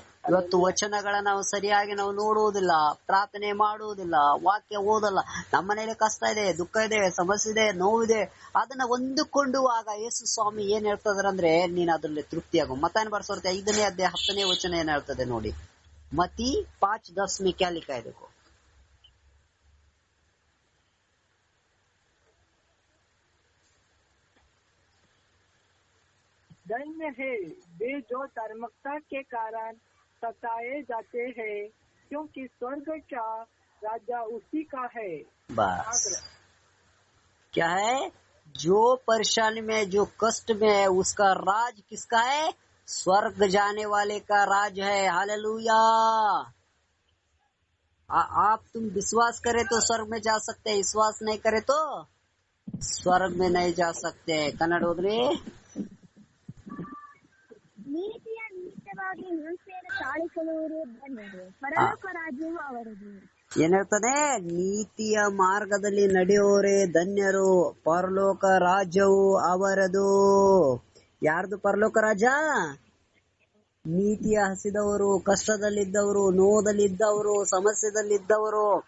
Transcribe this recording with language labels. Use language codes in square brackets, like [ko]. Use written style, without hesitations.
[kn] ಇವತ್ತು ವಚನಗಳನ್ನ ನಾವು ಸರಿಯಾಗಿ ನಾವು ನೋಡುವುದಿಲ್ಲ, ಪ್ರಾರ್ಥನೆ ಮಾಡುವುದಿಲ್ಲ, ವಾಕ್ಯ ಓದಲ್ಲ. ನಮ್ಮನೇಲಿ ಕಷ್ಟ ಇದೆ, ದುಃಖ ಇದೆ, ಸಮಸ್ಯೆ ಇದೆ, ನೋವಿದೆ. ಅದನ್ನ ಹೊಂದಿಕೊಂಡುವಾಗ ಯೇಸು ಸ್ವಾಮಿ ಏನ್ ಹೇಳ್ತದಾರೆ ಅಂದ್ರೆ, ನೀನ್ ಅದ್ರಲ್ಲಿ ತೃಪ್ತಿಯಾಗು. ಮತ್ತಾಯನ ಬರ್ಸೋರ್ತೆ 5ನೇ ಅಧ್ಯಾಯ 10ನೇ ವಚನ ಏನ್ ಹೇಳ್ತದೆ ನೋಡಿ. [hi] ಮತ್ತಿ 5:10 में क्या लिखा है देखो। धन्य है वे जो धार्मिकता के कारण सताए जाते हैं, क्योंकि स्वर्ग का राजा उसी का है। बस, क्या है? जो परेशानी में, जो कष्ट में है, उसका राज किसका है? स्वर्ग जाने वाले का राज है। हालेलुया। आप तुम विश्वास करे तो स्वर्ग में जा सकते हैं, विश्वास नहीं करे तो स्वर्ग में नहीं जा सकते। [kn] कन्नड़ ओद्री. ನೀತಿಯ ನಿಮಿತ್ತವಾಗಿ ಸತ್ಯವಾಗಿ ಹಿಂಸೆಯನ್ನು ತಾಳಿಕೊಳ್ಳುವರು ಧನ್ಯರು, ಪರಲೋಕ ರಾಜ್ಯವು ಅವರದು. ಏನಿರ್ತದೆ? ನೀತಿಯ ಮಾರ್ಗದಲ್ಲಿ ನಡೆಯೋರೇ ಧನ್ಯರು, ಪರಲೋಕ ರಾಜ್ಯವು ಅವರದು. ಯಾರ್ದು ಪರಲೋಕ ರಾಜ್ಯ? ನೀತಿಯ ಹಸಿದವರು, ಕಷ್ಟದಲ್ಲಿದ್ದವರು, ನೋದಲ್ಲಿದ್ದವರು, ಸಮಸ್ಯೆದಲ್ಲಿದ್ದವರು.